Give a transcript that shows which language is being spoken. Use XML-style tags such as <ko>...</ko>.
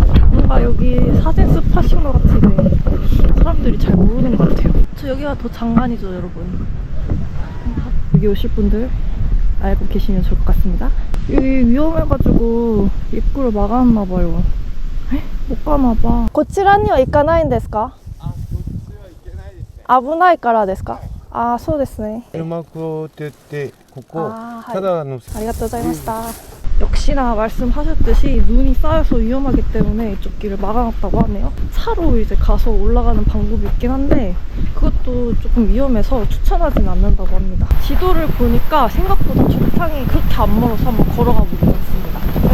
<ko>뭔가 여기 사진 스팟인 것 같은데 사람들이 잘 모르는 것 같아요. 저 여기가 더 장관이죠, 여러분. 여기 오실 분들 알고 계시면 좋을 것 같습니다. 여기 위험해가지고 입구를 막아놨나봐요. 못 가나봐.</ko> <ja>こちらには行かないんですか？危ないからですか？ああ、そうですね。車区って言ってここあー、はい。ただのありがとうございました。</ja> <ko>역시나 말씀하셨듯이 눈이 쌓여서 위험하기 때문에 이쪽 길을 막아놨다고 하네요. 차로 이제 가서 올라가는 방법이 있긴 한데 그것도 조금 위험해서 추천하진 않는다고 합니다. 지도를 보니까 생각보다 족탕이 그렇게 안 멀어서 한번 걸어가 보기로 했습니다.</ko>